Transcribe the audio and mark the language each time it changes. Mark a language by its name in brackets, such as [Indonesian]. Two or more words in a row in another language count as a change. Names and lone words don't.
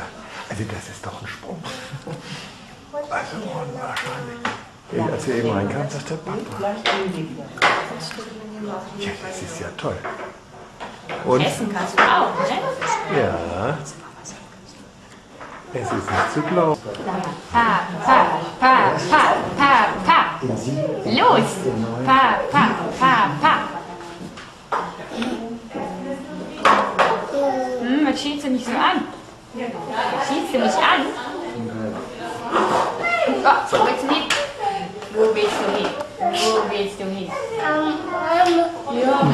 [German] Also das ist doch ein Sprung. Also unwahrscheinlich. Als wir eben reinkamen, sagt der Papa. Ja, das ist ja toll. Und Essen kannst du auch, ne? ist nicht zu glauben. Pa, pa, pa, pa, pa, pa. Los! Pa, pa, pa, pa. Was schielst du mich so an? Schielst du mich an? Oh, wo willst du hin? Wo willst du hin? Wo willst du hin?